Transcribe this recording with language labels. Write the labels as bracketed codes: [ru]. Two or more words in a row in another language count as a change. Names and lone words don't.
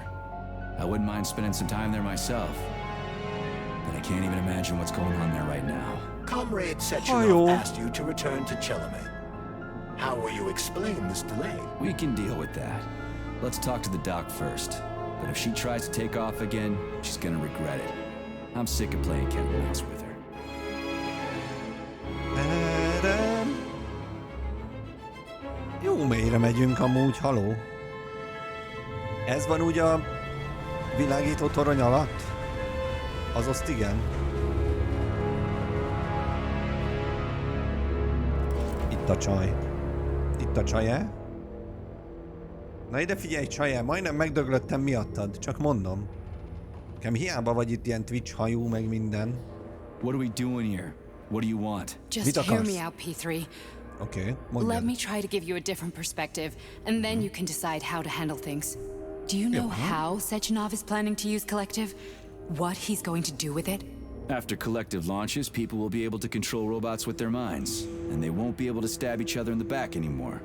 [en] I wouldn't mind spending some time there myself. But I can't even imagine what's going on there right now. Comrade Sechenov asked you to return to Chelome. How will you explain this delay? We can deal with that. Let's talk to the doc first. But if she tries to take off again, she's gonna regret it. I'm sick of playing cat and mouse with her. [hu] Jó mélyre megyünk amúgy, haló. Ez van úgy a világító torony alatt? Azaz igen. Itt a csaj. Itt a csaj-e? Na ide figyelj, csaj-e, majdnem megdöglöttem miattad, csak mondom. Nekem hiába vagy itt ilyen Twitch hajú, meg minden. [en] What are we doing here? What do you want? Just hear me out, P3. Okay, Let me try to give you a different perspective, and then you can decide how to handle things. Do you know how Sechenov is planning to use Collective? What he's going to do with it? After Collective launches, people will be able to control robots with their minds, and they won't be able to stab each other in the back anymore.